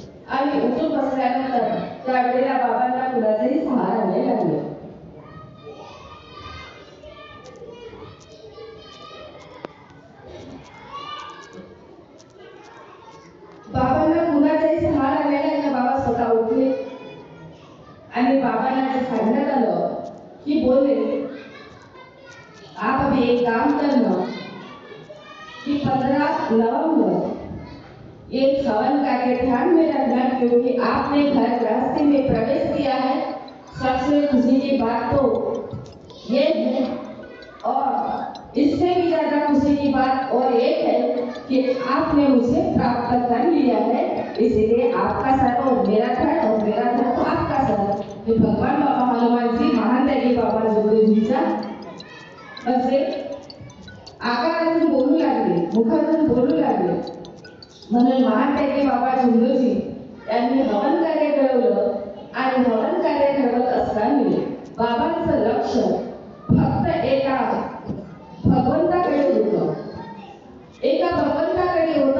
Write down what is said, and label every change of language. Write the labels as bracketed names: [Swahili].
[Marathi] आणि उठून बसल्यानंतर त्यावेळेला बाबांना कुणाचाही सहारा नाही लागला. बाबांना कुणाचाही सहारा नाही लागला. बाबा स्वतः उठले आणि बाबांना जे सांगण्यात आलं की [Hindi] बोले आप अभी एक काम करना कि 15 नवंबर ये हवन करके ध्यान में रखना, क्योंकि आपने घर गृहस्थी में प्रवेश किया है. सबसे खुशी की बात तो ये है, और इससे भी ज्यादा खुशी की बात और एक है कि आपने मुझे प्राप्त कर लिया है, इसलिए आपका सर और मेरा धड़ और मेरा धड़ तो आपका सर। [Marathi] हे भगवान बाबा हनुमान जी महान त्यागी बाबा जोगेजींच्या असे आकारातून बोलू लागले, मुखातून बोलू लागले। म्हणून महान त्यागी बाबा झुंजोजी यांनी हवन कार्य घडवलं आणि हवन कार्य घडवत असताना बाबांचं लक्ष फक्त एका भगवंताकडे होतं, एका भगवंताकडे होतं।